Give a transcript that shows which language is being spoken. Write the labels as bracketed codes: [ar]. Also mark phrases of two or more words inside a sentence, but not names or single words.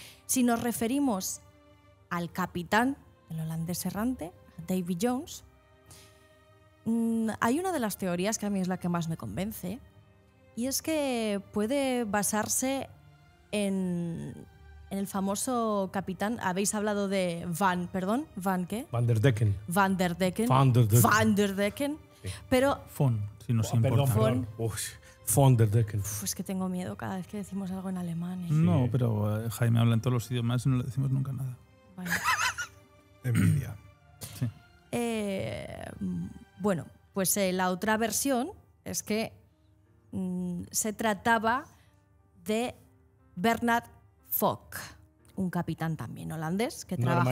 [es] Si nos referimos al capitán, el holandés errante, Davy Jones, hay una de las teorías que a mí es la que más me convence, y es que puede basarse en el famoso capitán. Habéis hablado de Van der Decken. Van der Decken. Sí. Pero Si nos importa. Perdón. Van der Decken. es que tengo miedo cada vez que decimos algo en alemán. No, pero Jaime habla en todos los idiomas y no le decimos nunca nada. Vale. Envidia. Sí. Bueno, pues la otra versión es que se trataba de Bernard Fock, un capitán también holandés que trabajó